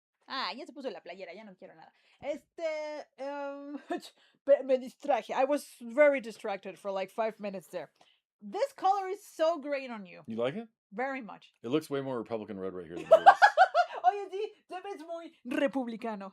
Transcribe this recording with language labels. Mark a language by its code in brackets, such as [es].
[es] Ya se puso la playera, ya no quiero nada. Me distraje. [en] I was very distracted for like 5 minutes there. This color is so great on you. You like it? Very much. It looks way more Republican red right here than it is. [es] Oye, sí, se ve muy republicano.